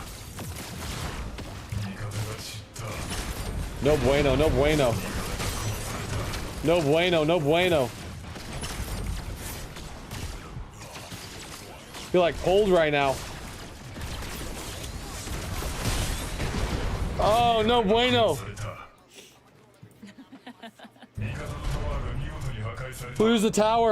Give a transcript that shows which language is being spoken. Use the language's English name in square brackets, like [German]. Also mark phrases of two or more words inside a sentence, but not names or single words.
[Spanish] No bueno, no bueno. No bueno, no bueno. [English] Feel like cold right now. [Spanish] Oh, no bueno. [English] Lose the tower.